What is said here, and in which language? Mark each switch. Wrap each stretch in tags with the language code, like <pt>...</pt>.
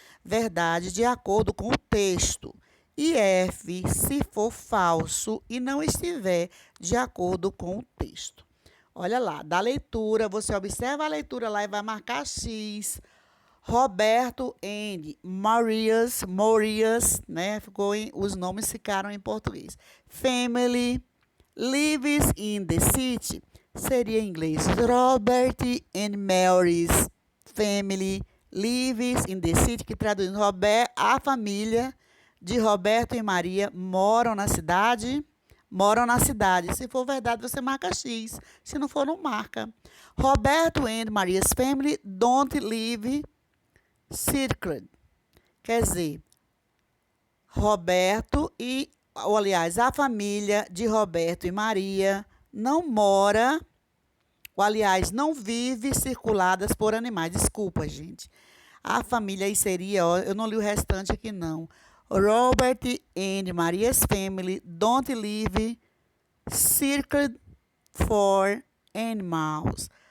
<pt>Verdade, de acordo com o texto. E F, se for falso e não estiver de acordo com o texto. Olha lá, da leitura, você observa a leitura lá e vai marcar X.</pt> <en>Roberto and Marias, né?</en> <pt>Os nomes ficaram em português.</pt> <en>Family lives in the city.</en> <pt>Seria em inglês.</pt> <en>Robert and Mary's family lives in the city,</en> <pt>que traduz a família de Roberto e Maria moram na cidade. Moram na cidade. Se for verdade, você marca X. Se não for, não marca.</pt> <en>Roberto and Maria's family don't live circled.</en> <pt>Quer dizer, Roberto aliás, a família de Roberto e Maria não mora, ou aliás, não vive circuladas por animais. Desculpa, gente. A família aí seria, ó, eu não li o restante aqui não.</pt> <en>Robert and Maria's family don't live circled for animals.</en>